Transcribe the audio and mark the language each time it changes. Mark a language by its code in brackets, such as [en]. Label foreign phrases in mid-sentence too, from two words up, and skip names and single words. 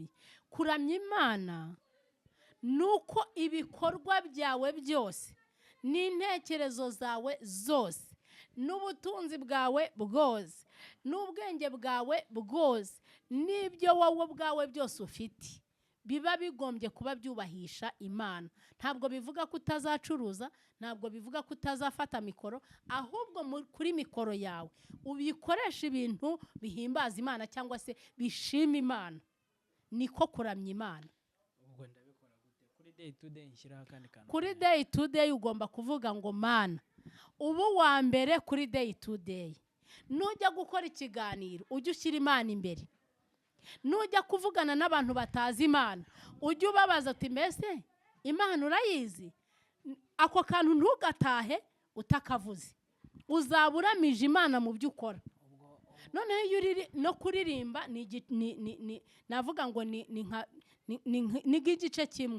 [rw] Kuramya Imana nuko ibikorwa byawe byose n'intekerezo zawe zose n'ubutunzi bwawe bwose n'ubwenge bwawe bwose n'ibyo wowe bwawe byose ufite biba bigombye kuba byubahisha Imana. Ntabwo bivuga ko utazacuruza, ntabwo bivuga ko utazafata mikoro, ahubwo kuri mikoro yawe ubikoresha ibintu bihimbaza Imana cyangwa se bishima Imana. Niko kuramya Imana. ubwo ndabikora gute kuri [en] day to day [rw] nshyiraho akandi kantu Kuri [en] day to day [rw] ugomba kuvuga ngo Mana ubu wa mbere kuri [en] day to day. [rw] Nujya gukora ikiganiro ujye ushyira Imana imbere. Nujya kuvugana n'abantu batazi Imana ujye ubabaza uti mbese Imana urayizi? Ako kantu ntugatahe utakavuze. Uzaburamije Imana mu byo ukora. Noneho iyo uri no kuririmba navuga ngo ni nk'igice kimwe.